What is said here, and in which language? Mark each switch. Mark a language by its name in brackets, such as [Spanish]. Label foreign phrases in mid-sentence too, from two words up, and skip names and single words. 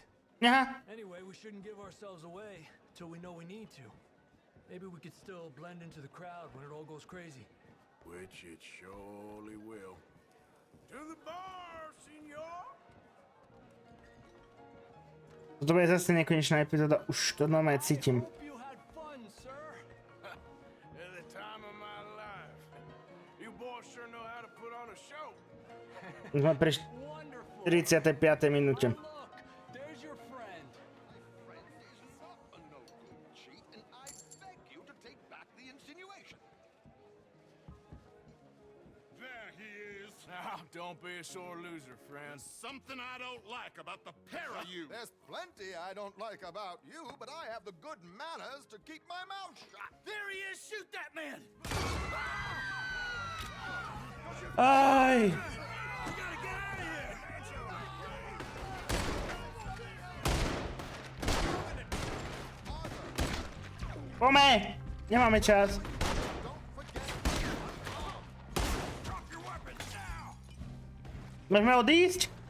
[English] Aha. Anyway, we shouldn't give ourselves away till we know we need to. Maybe we could still blend into the crowd when it all goes crazy. Which it surely will. To the bar, senor! [Slovak] To bude zase nekonečná epizóda, už to normálne cítim. [English] Hope you had fun, sir. At the time of my life. You boys sure know how to put on a show. [Slovak] Sme pri 45. minúte. [English] Look, there's your friend. Friend is not a no-good cheat, and I beg you to take back the insinuation. There he is. Now, don't be a sore loser, friend. There's something I don't like about the pair of you. There's plenty I don't like about you, but I have the good manners to keep my mouth shut. There he is. Shoot that man. Aj! We gotta get out of here. [Slovak] Pome! Nemáme čas. Môžeme odísť?